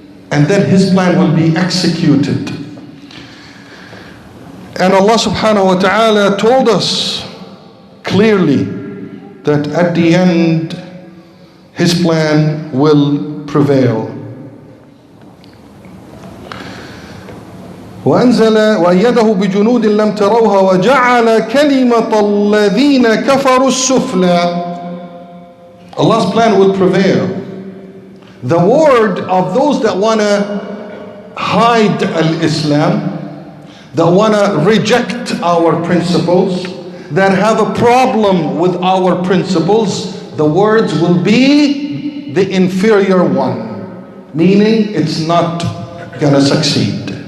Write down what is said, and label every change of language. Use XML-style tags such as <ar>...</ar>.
<en>And then His plan will be executed. And Allah subhanahu wa ta'ala told us clearly that at the end His plan will prevail.</en> <ar>وأنزل وأيده بجنود لم تروها وجعل كلمة الذين كفروا السفلى.</ar> <en>Allah's plan will prevail. The word of those that want to hide al-Islam, that want to reject our principles, that have a problem with our principles, the words will be the inferior one, meaning it's not going to succeed.</en>